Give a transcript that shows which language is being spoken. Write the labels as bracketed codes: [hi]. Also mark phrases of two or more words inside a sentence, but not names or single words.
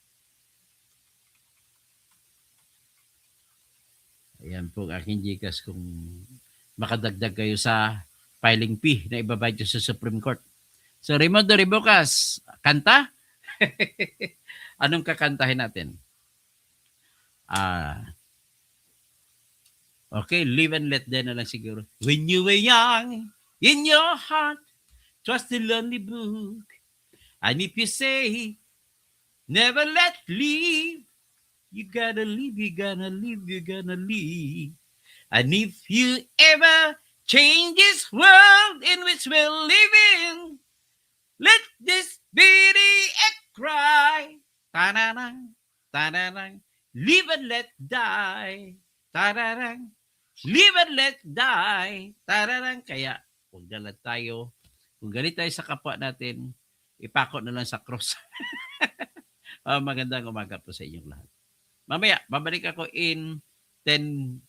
[tl] Ayan po ang aking GCash kung makadagdag kayo sa filing fee na ibabayad nyo sa Supreme Court. So, Raimundo Ribocas, kanta? Anong kakantahin natin? [en] Okay, live and let then [tl] na lang siguro. [en] When you were young, in your heart, 'twas the lonely book. And if you say, never let leave, you gotta live, you gotta live, you gotta live. And if you ever change this world in which we're living, let this be the cry. Ta-da-dang, ta-da-dang. Live and let die. Ta-da-dang. Live and let die. Ta-da-dang. [tl] Kaya, huwag na lang tayo. Kung galit tayo sa kapwa natin, ipako na lang sa cross. Magandang umaga po sa inyong lahat. Mamaya, babalik ako in 10